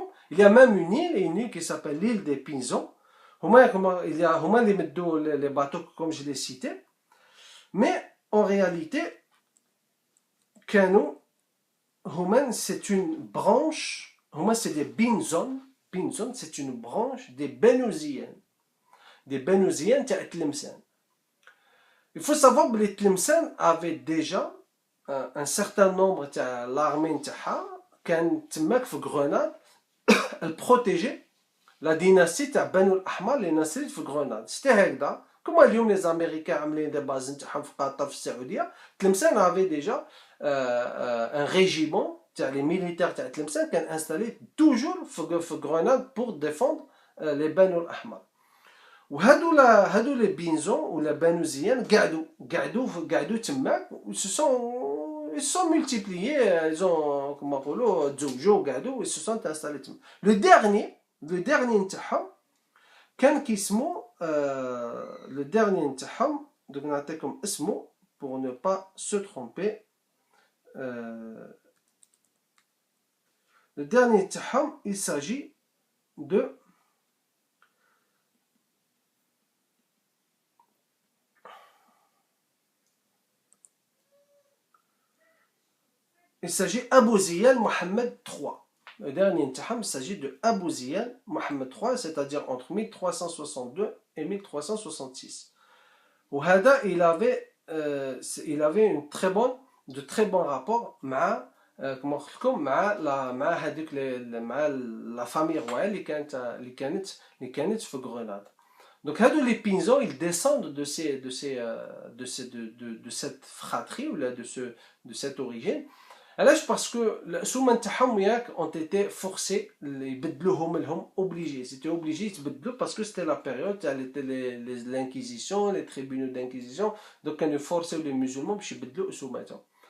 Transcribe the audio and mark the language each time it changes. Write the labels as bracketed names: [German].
[French] Il y a même une île qui s'appelle l'île des Pinzons. Il y a les bateaux comme je l'ai cité, mais en réalité Kano, c'est une branche, c'est des Binzon, c'est une branche des Benouziens [Arabic] تاع [French] Tlemcen. Il faut savoir que les Tlemcen avaient déjà un certain nombre [Arabic] تاع [French] l'armée [Arabic] تاعها كانت تماك في [French] Grenade. Elle protégeait la dynastie [Arabic] تاع بنو الأحمر اللي نسرت في [French] Grenade. C'était [Arabic] هكذا كما اليوم [French] les Américains [Arabic] عاملين [French] des bases [Arabic] تاعهم في قطر في السعودية. [French] Tlemcen avait déjà un régiment les militaires de Tlemcen qui sont installés toujours [Arabic] في [French] Grenade pour défendre les Banu al-Ahmar. [Arabic] وهادو [French] les Binzons ou les Benouziens [Arabic] قعدوا تماك [French] ils se sont multipliés, ils ont comment [Arabic] نقولوا تزوجوا قعدوا [French] ils se sont installés [Arabic] تماك. [French] le dernier [Arabic] نتاعهم كان كيسمو [French] le dernier [Arabic] نتاعهم [French] donc [Arabic] نعطيكم اسمه [French] pour ne pas se tromper. Le dernier [Arabic] تاعهم [French] il s'agit de Abou Ziyad Mohammed III. Le dernier [Arabic] تاعهم [French] il s'agit de Abou Ziyad Mohammed III, c'est-à-dire entre 1362 et 1366. [Arabic] وهذا [French] il avait de très bons rapports [Arabic] مع كما قلت لكم مع هذيك مع [French] la famille royale [Arabic] اللي كانت في Grenade. [French] Donc [Arabic] هادو [French] les Pinzons ils descendent de cette fratrie ou là de cette origine. [Arabic] علاش باسكو الاسومه نتاعهم ياك [French] ont été forcés [Arabic] يبدلوهم لهم [French] obligés, c'était obligé [Arabic] يتبدلوا [French] parce que c'était la période [Arabic] تاع [French] l'inquisition, les tribunaux d'inquisition, donc [Arabic] كانوا يفورسيو [French] les musulmans [Arabic] باش يبدلوا اسوماتهم.